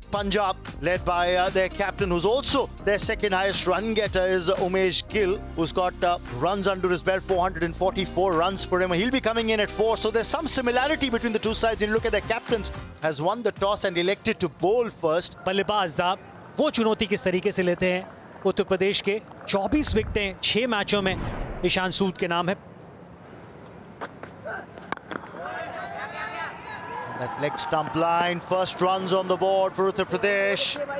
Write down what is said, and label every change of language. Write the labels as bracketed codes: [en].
[en] Punjab, led by their captain, who's also their second highest run getter, is Umesh Gill, who's got runs under his belt, 444 runs for him. He'll be coming in at 4. So there's some similarity between the two sides. When you look at their captains, has won the toss and elected to bowl first. [hi] बल्लेबाज वो चुनौती किस तरीके से लेते हैं उत्तर प्रदेश के 24 विकेटें 6 मैचों में ईशान सूद के नाम है. [en] That leg stump line, first runs on the board for Uttar Pradesh.